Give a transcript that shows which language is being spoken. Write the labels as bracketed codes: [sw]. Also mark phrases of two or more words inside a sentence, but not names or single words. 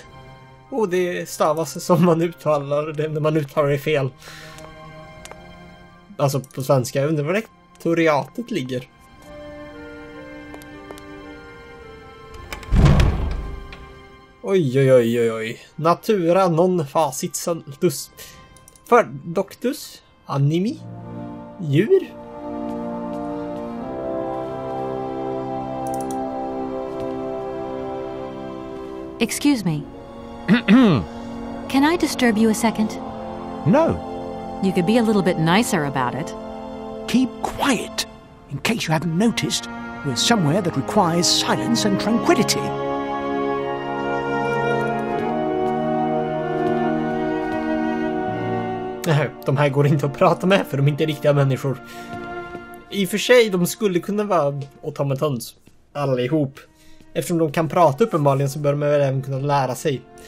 [sv] Det stavas som man uttalar det när man uttalar det fel. Alltså på svenska. Jag undrar var rektoriatet ligger. Oj. [la] Natura non facit saltus. För doctus animi. [sv] Djur. [en] Excuse me. Can I disturb you a second? No. You could be a little bit nicer about it. Keep quiet. In case you haven't noticed, we're somewhere that requires silence and tranquility. [sv] De här går inte att prata med för de är inte riktiga människor. I och för sig, de skulle kunna vara automatons. Allihop. Eftersom de kan prata uppenbarligen så bör de även kunna lära sig.